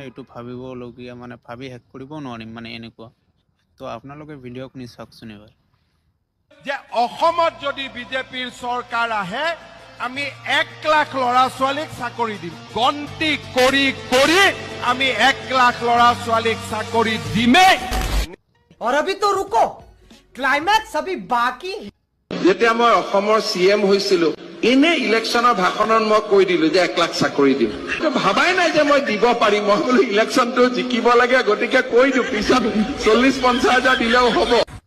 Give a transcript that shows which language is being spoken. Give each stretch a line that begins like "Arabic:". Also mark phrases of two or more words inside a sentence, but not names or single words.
Assamese: এইটো ভাবিবলগীয়া, মানে ভাবি শেষ কৰিব নোৱাৰিম, মানে এনেকুৱা। তো আপোনালোকে ভিডিঅ'খিনি চাওকচোন এবাৰ। যে অসমত যদি বিজেপিৰ চৰকাৰ আহে আমি 1 লাখ ল'ৰা ছোৱালীক চাকৰি দিম গন্তি কৰি আমি 1 লাখ ল'ৰা ছোৱালীক চাকৰি দিমেই।
Hindi: और अभी तो रुको, क्लाइमैक्स अभी बाकी।
Assamese: যেতিয়া মই অসমৰ চিএম হৈছিলো, এনে ইলেকশ্যনৰ ভাষণত মই কৈ দিলো যে 1 লাখ চাকৰি দিম। ভাবাই নাই যে মই দিব পাৰিম। মই বোলো ইলেকশ্যনটো জিকিব লাগে, গতিকে কৈ দিওঁ, পিছত 40-50 হাজাৰ দিলেও হ'ব।